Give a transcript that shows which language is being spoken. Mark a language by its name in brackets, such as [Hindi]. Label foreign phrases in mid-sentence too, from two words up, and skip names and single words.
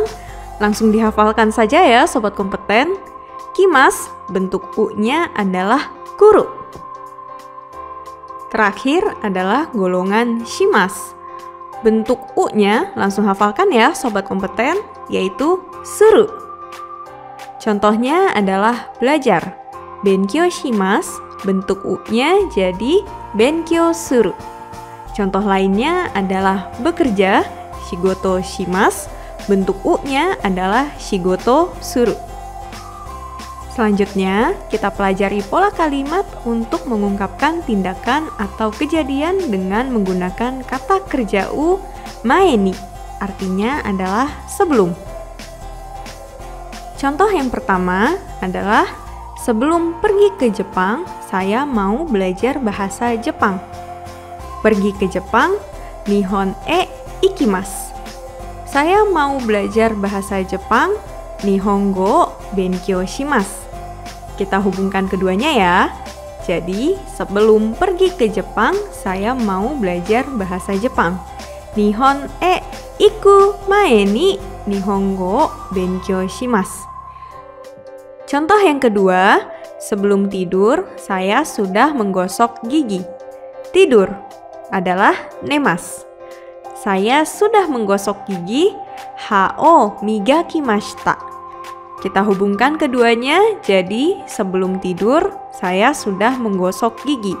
[Indonesian] Langsung dihafalkan saja ya Sobat Kompeten. Kimas, bentuk U-nya adalah kuru. Terakhir adalah golongan shimas. Bentuk U-nya langsung hafalkan ya Sobat Kompeten, yaitu suru. Contohnya adalah belajar. [Japanese] 勉強します, [Indonesian] bentuk U-nya jadi [Japanese] 勉強する. [Indonesian] Contoh lainnya adalah bekerja. [Japanese] 仕事します, [Indonesian] bentuk U-nya adalah [Japanese] 仕事する. [Indonesian] Selanjutnya, kita pelajari pola kalimat untuk mengungkapkan tindakan atau kejadian dengan menggunakan kata kerja U [Japanese] 前に, [Indonesian] artinya adalah sebelum. Contoh yang pertama adalah sebelum pergi ke Jepang, saya mau belajar bahasa Jepang. Pergi ke Jepang, [Japanese] 日本へ行きます. [Indonesian] Saya mau belajar bahasa Jepang, [Japanese] 日本語勉強します. [Indonesian] Kita hubungkan keduanya ya. Jadi, sebelum pergi ke Jepang, saya mau belajar bahasa Jepang. [Japanese] 日本へ行く前に日本語を勉強します. [Indonesian] Contoh yang kedua, sebelum tidur saya sudah menggosok gigi. Tidur adalah nemasu. Saya sudah menggosok gigi, [Japanese] 歯を磨きました. [Indonesian] Kita hubungkan keduanya, jadi sebelum tidur saya sudah menggosok gigi.